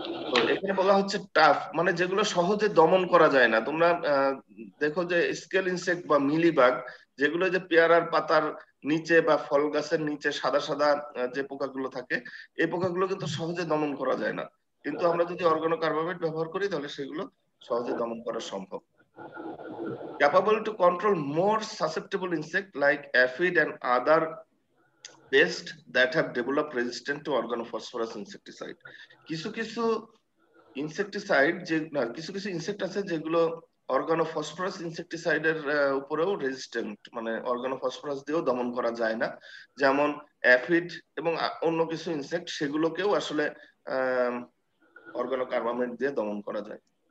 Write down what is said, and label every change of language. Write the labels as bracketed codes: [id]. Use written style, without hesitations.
[bn] তো এখানে বলা হচ্ছে টাফ, মানে যেগুলো সহজে দমন করা যায় না। তোমরা দেখো যে স্কেল ইনসেক্ট বা মিলিবাগ যেগুলো যে পেয়ারার পাতার নিচে বা ফল গাছের নিচে সাদা সাদা যে পোকাগুলো থাকে, এই পোকাগুলো কিন্তু সহজে দমন করা যায় না, কিন্তু আমরা যদি অর্গানোকার্বামেট ব্যবহার করি তাহলে সেগুলো সহজে দমন করা সম্ভব। [en] Capable to control more susceptible insect like aphid and other pests that have developed resistance to organophosphorus insecticide. [bn] কিছু কিছু ইনসেকটিসাইড যে কিছু কিছু ইনসেক্ট আছে যেগুলো অর্গানোফসফরাস ইনসেকটিসাইডের উপরেও রেজিস্ট্যান্ট, মানে অর্গানোফসফরাস দিয়েও দমন করা যায় না, যেমন অ্যাফিড এবং অন্য কিছু ইনসেক্ট, সেগুলোকেও আসলে অর্গানোকার্বামেট দিয়ে দমন করা যায়।